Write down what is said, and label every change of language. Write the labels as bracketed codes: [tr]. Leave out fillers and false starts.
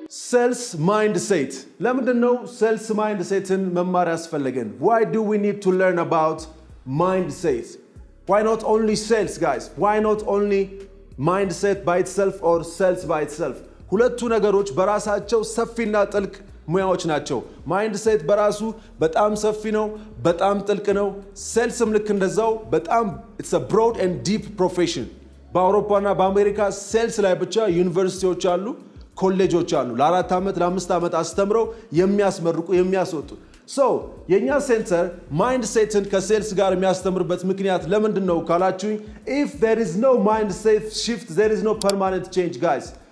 [am] sales mindset ለምንድነው sales mindsetን መማር ያስፈልገን? [en] Why do we need to learn about mindset? Why not only sales, guys? Why not only mindset by itself or sales by itself? [am] ሁለቱ ነገሮች በራሳቸው ሰፊና ጥልቅ ሙያዎች ናቸው። ማይንድሴት በራሱ በጣም ሰፊ ነው፣ በጣም ጥልቅ ነው። ሴልስም ልክ እንደዛው በጣም [en] it's a broad and deep profession። [am] በአውሮፓና በአሜሪካ ሴልስ ላይ ብቻ ዩኒቨርሲቲዎች አሉ፣ ኮሌጆች አሉ። ለ4 ዓመት ለ5 ዓመት አስተምረው የሚያስመርቁ የሚያስወጡ። የኛ ሴንተር ማይንድሴትን ከሴልስ ጋር የሚያስተምርበት ምክንያት ለምንድነው ካላችሁኝ [en] if there is no mindset shift there is no permanent change, guys.